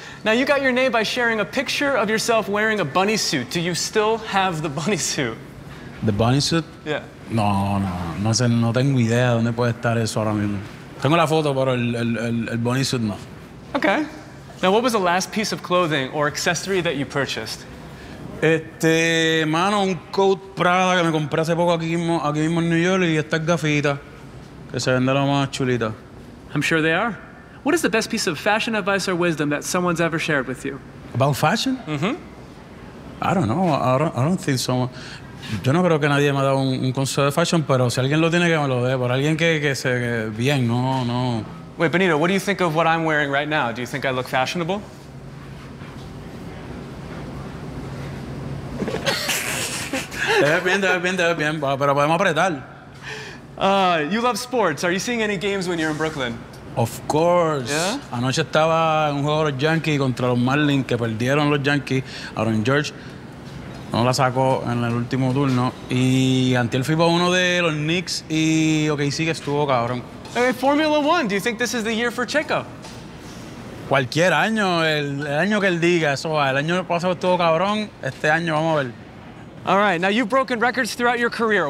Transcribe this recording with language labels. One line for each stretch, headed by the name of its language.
English: Now you got your name by sharing a picture of yourself wearing a bunny suit. Do you still have the bunny suit? The bunny suit? Yeah.
Spanish: No sé, no tengo idea de dónde puede estar eso ahora mismo. Tengo la foto, pero el bunny suit no.
English: Okay. Now what was the last piece of clothing or accessory that you purchased?
Spanish: Mano, un coat Prada que me compré hace poco aquí mismo en New York, y estas gafitas que se venden lo más chulita.
English: I'm sure they are. What is the best piece of fashion advice or wisdom that someone's ever shared with you? About fashion? Mm-hmm. I don't know. I don't think someone...
Spanish: Yo no creo que nadie me ha dado un consejo de fashion, pero si alguien lo tiene, que me lo dé. Por alguien que se... Bien, no.
English: Wait, Benito, what do you think of what I'm wearing right now? Do you think I look fashionable?
Spanish: Depende, pero podemos apretar.
English: You love sports. Are you seeing any games when you're in Brooklyn? Of course. Yeah?
Spanish: Anoche estaba en un juego de los Yankees contra los Marlins, que perdieron los Yankees. Aaron George no la sacó en el último turno. Y antes fui a uno de los Knicks y okay, sí que estuvo cabrón.
English: Hey, Formula One, do you think this is the year for Checo?
Spanish: Cualquier año, el año que él diga, eso va. El año pasado estuvo cabrón, este año vamos a ver.
English: All right, now you've broken records throughout your career.